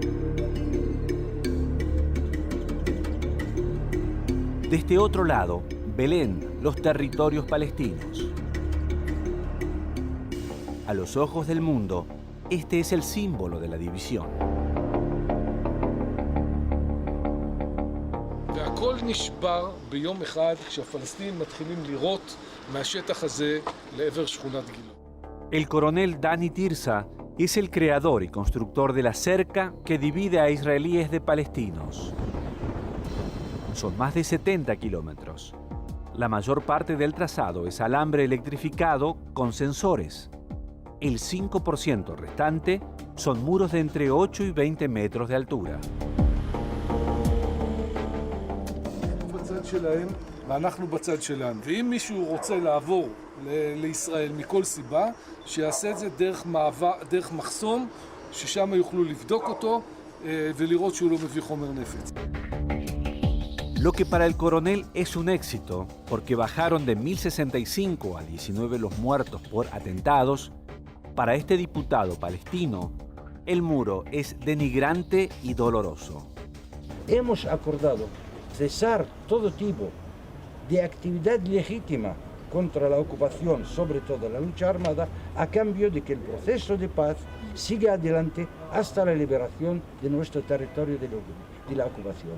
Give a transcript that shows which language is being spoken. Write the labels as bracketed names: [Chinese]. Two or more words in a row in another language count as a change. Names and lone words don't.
[Spanish] De este otro lado, Belén, los territorios palestinos. A los ojos del mundo, este es el símbolo de la división. [Hebrew] והכל נשבר ביום אחד כשהפלסטינים מתחילים לירות מהשטח הזה לעבר שכונת גילה. [Spanish] El coronel Dani Tirsa es el creador y constructor de la cerca que divide a israelíes de palestinos. Son más de 70 kilómetros. La mayor parte del trazado es alambre electrificado con sensores. El 5% restante son muros de entre 8 y 20 metros de altura. [Hebrew] בצד שלהם ואנחנו בצד שלנו. ואם מישהו רוצה לעבור לישראל מכל סיבה, שיעשה את זה דרך מחסום, ששם יוכלו לבדוק אותו ולראות שהוא לא מביא חומר נפץ. [Spanish] Lo que para el coronel es un éxito, porque bajaron de 1065 a 19 los muertos por atentados, para este diputado palestino, el muro es denigrante y doloroso. Hemos acordado cesar todo tipo de actividad legítima contra la ocupación, sobre todo la lucha armada, a cambio de que el proceso de paz siga adelante hasta la liberación de nuestro territorio de la ocupación.